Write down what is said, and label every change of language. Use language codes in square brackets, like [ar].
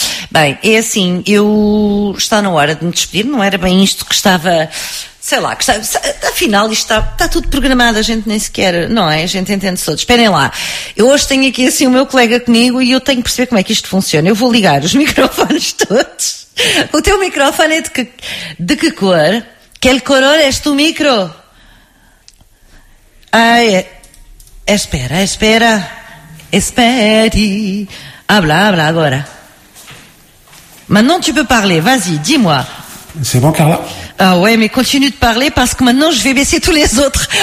[pt] Bem, é assim, eu está na hora de me despedir, não era bem isto que estava, sei lá, que estava, afinal isto está tudo programado, a gente nem sequer, não é, a gente entende-se todos. Esperem lá, eu hoje tenho aqui assim o meu colega comigo e eu tenho que perceber como é que isto funciona. Eu vou ligar os microfones todos. O teu microfone é de que cor? [es] Que color és tu micro? Ai, é... Espera, espera, espere, habla, habla agora. [fr] Maintenant tu peux parler, vas-y, dis-moi. C'est bon Carla? Ah ouais, mais continue de parler parce que maintenant je vais baisser tous les autres.